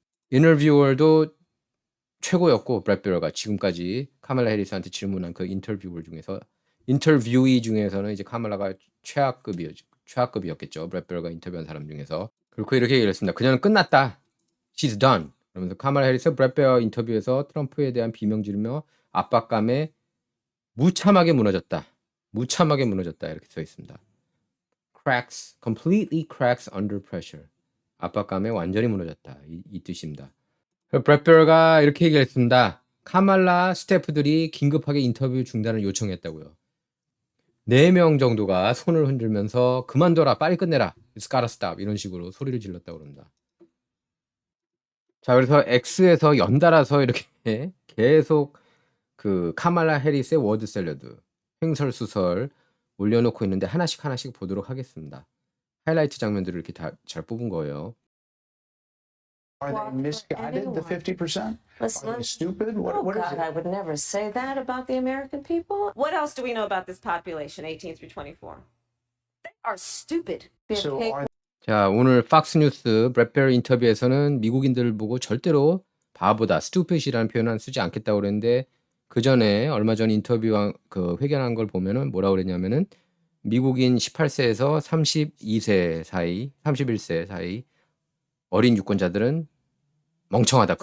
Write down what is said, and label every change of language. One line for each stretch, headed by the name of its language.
Korean: 인터뷰어도 최고였고 브렛베어가 지금까지 카말라 해리스한테 질문한 그 인터뷰이 중에서는 이제 카말라가 최하급이었겠죠. 브렛베어가 인터뷰한 사람 중에서. 그리고 이렇게 얘기를 했습니다. 그녀는 끝났다.
English: She's done.
Korean: 그러면서 카말라 해리스 브렛베어 인터뷰에서 트럼프에 대한 비명 지르며 압박감에 무참하게 무너졌다. 이렇게 써 있습니다.
English: completely cracks under pressure.
Korean: 압박감에 완전히 무너졌다. 이 뜻입니다. 브렛베어가 이렇게 얘기를 했습니다. 카말라 스태프들이 긴급하게 인터뷰 중단을 요청했다고요. 4명 정도가 손을 흔들면서 그만둬라, 빨리 끝내라,
English: It's gotta stop
Korean: 이런 식으로 소리를 질렀다고 합니다. 자, 그래서 X에서 연달아서 이렇게 계속 그 카말라 해리스의 워드 샐러드 횡설수설 올려놓고 있는데 하나씩 보도록 하겠습니다. 하이라이트 장면들을 이렇게 다 잘 뽑은 거예요.
English: Are they misguided, the 50%? Are they stupid? What is God, it? I would never say that about the American people. What else do we know about this population, 18 through 24? They are stupid. So are
Korean: 자, 오늘 팍스뉴스 브렛베어 인터뷰에서는 미국인들을 보고 절대로 바보다, stupid이라는 표현은 쓰지 않겠다고 그랬는데 그 전에 얼마 전 인터뷰 회견한 걸 보면은 뭐라고 그랬냐면은 미국인 18세에서 32세 사이, 31세 사이 어린 유권자들은 멍청하다.